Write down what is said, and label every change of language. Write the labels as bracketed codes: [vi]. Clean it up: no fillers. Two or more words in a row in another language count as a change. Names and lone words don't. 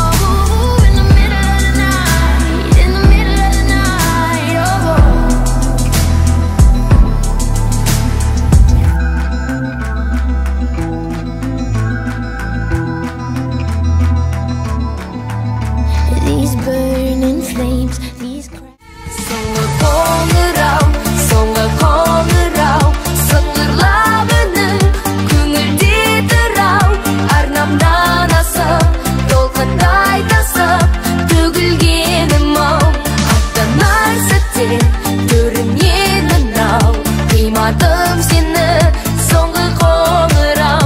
[en] In the middle of the night, in the middle of the night, oh. These burning flames, these [kk] Songa қоңырау, songa қоңырау, сыңғырлап үнің көңілде тұрау. Арнамнан асып, толқындай тасып, төгілгенім-ау. Аттанар сәтте көрінген мынау, қимадым сені, соңғы қоңырау.